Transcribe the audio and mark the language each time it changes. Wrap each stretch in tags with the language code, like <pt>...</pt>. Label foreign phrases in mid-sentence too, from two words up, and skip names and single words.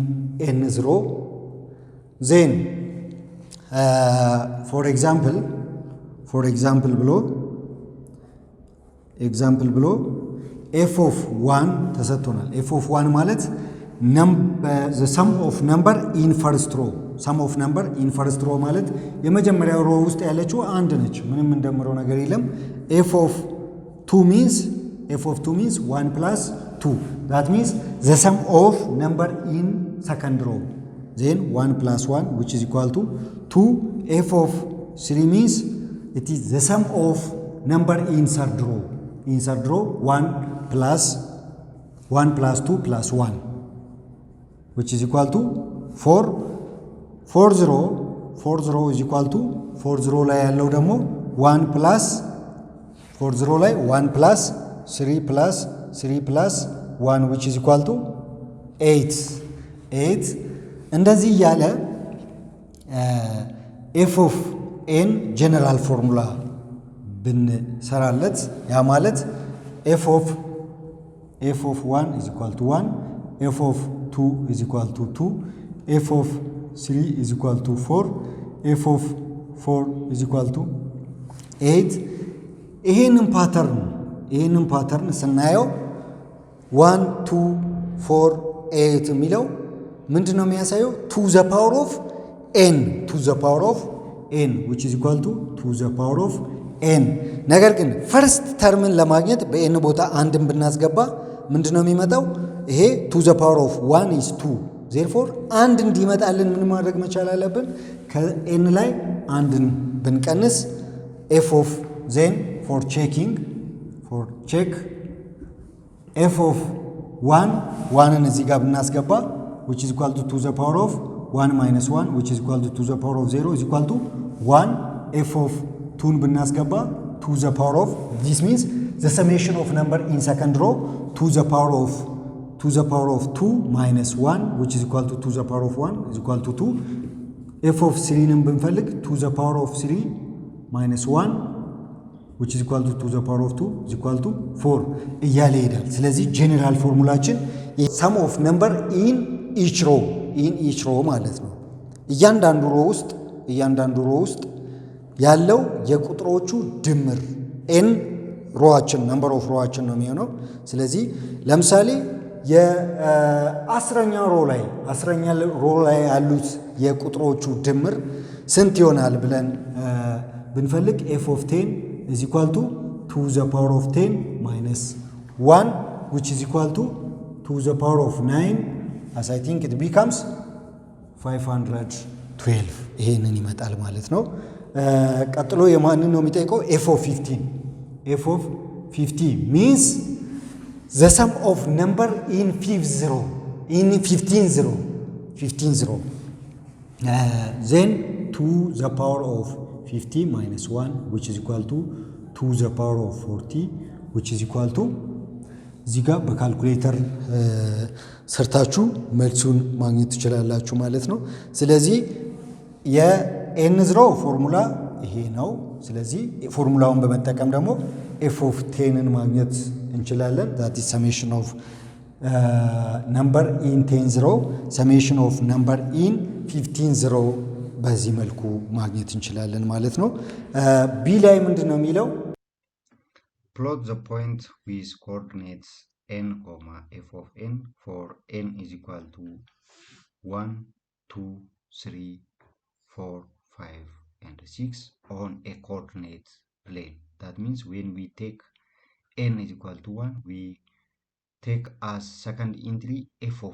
<en>Then for example for example below f of 1 ተሰጥቶናል</en> <am>f of 1 ማለት</am> <en>the sum of number in first row sum of number in first row</en> <am>ማለት የመጀመሪያው ሮ ውስጥ ያለችው አንድ ነች ምንም እንደምረው ነገር የለም</am> <en>f of 2 means 1 plus 2 that means the sum of number in second row then 1 plus 1 which is equal to 2 f of 3 means it is the sum of number in third row 1 plus 2 plus 1 which is equal to 4 0 is equal to 0</en> <am>ላይ ያለው ደግሞ</am> <en>1 plus 0 ላይ 1 plus 3 plus 1 which is equal to 8</en> <am>እንደዚህ ያለ</am> <en>f of n general formula</en> <am>ብንሰራለት ያ ማለት</am> <en>f of 1 is equal to 1 f of 2 is equal to 2 f of 3 is equal to 4 f of 4 is equal to 8</en> <am>ይሄንን ፓተርን ስናየው 1 2 4 8 የሚለው ምንድነው የሚያሳየው</am> <en>to the power of n which is equal to the power of n ነገር</en> <am>ግን</am> <en>first term</en> <am>ለማግኘት በn ቦታ አንድን ብናስገባ ምንድነው የሚመጣው ይሄ</am> <en>to the power of 1 is 2 therefore</en> <am>አንድ እንዲመጣልን ምን ማድረግ መቻል አለብን ከn ላይ አንድን ብንቀንስ</am> <en>f of then for check f of 1</en> <am>ን እዚህ ጋር ብናስገባ</am> <en>which is equal to the power of 1 minus 1 which is equal to the power of 0 is equal to 1 f of 2</en> <am>ን ብናስገባ</am> <en>to the power of this means the summation of number in second row to the power of 2 minus 1 which is equal to the power of 1 is equal to 2 f of 3</en> <am>ንም ብንፈልግ</am> <en>to the power of 3 minus 1 which is equal to the power of 2 is equal to 4</en> <am>እያለ ይሄዳል ስለዚህ</am> <en>general formula sum of number in each row</en> <am>ማለት ነው እያንዳንዱ ሮ ውስጥ ያለው የቁጥሮቹ ድምር n</am> <en>ሮዋችን number of rows</en> <am>ነው የሚሆነው ስለዚህ ለምሳሌ የአስረኛ ሮ ላይ ያሉት የቁጥሮቹ ድምር ስንት ይሆናል ብለን ብንፈልግ</am> <en>f of 10 is equal to the power of 10 minus 1 which is equal to the power of 9 as I think it becomes</en> <am>512 ይሄንን ይመጣል ማለት ነው ቀጥሎ የማንን ነው የሚጠይቀው</am> <en>f of 15 means the sum of number in 15 0 then to the power of 50 minus 1 which is equal to the power of 40 which is equal to</en> <am>እዚህ ጋር በካልኩሌተር ሰርታችሁ መልሱን ማግኘት ትችላላችሁ ማለት ነው ስለዚህ የn ዝሮ ፎርሙላ ይሄ ነው ስለዚህ ፎርሙላውን በመጠቀም ደግሞ</am> <en>f of 10</en> <am>ን ማግኘት እንችላለን</am> <en>that is summation of number in 10 0 summation of number in 15 0</en> <am>በዚህ መልኩ ማግኘት እንችላለን ማለት ነው</am> <en>b ላይ</en> <am>ምንድነው የሚለው</am> <en>plot the point with coordinates n, f of n for n is equal to 1 2 3 4 5 and 6 on a coordinate plane that means when we take n is equal to 1 we take as second entry f of</en>